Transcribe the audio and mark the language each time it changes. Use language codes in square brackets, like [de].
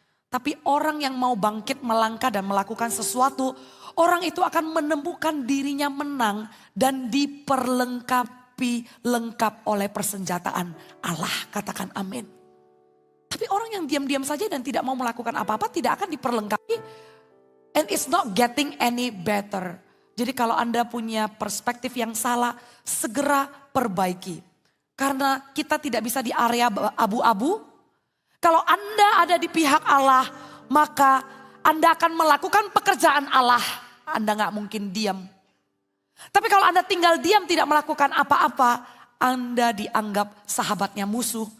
[id] Tapi orang yang mau bangkit melangkah dan melakukan sesuatu, orang itu akan menemukan dirinya menang dan diperlengkapi lengkap oleh persenjataan Allah. Katakan amin. Tapi orang yang diam-diam saja dan tidak mau melakukan apa-apa tidak akan diperlengkapi. [en] And it's not getting any better. [id] Jadi kalau Anda punya perspektif yang salah, segera perbaiki. Karena kita tidak bisa di area abu-abu. Kalau Anda ada di pihak Allah, maka Anda akan melakukan pekerjaan Allah. Anda gak mungkin diam. Tapi kalau Anda tinggal diam tidak melakukan apa-apa, Anda dianggap sahabatnya musuh.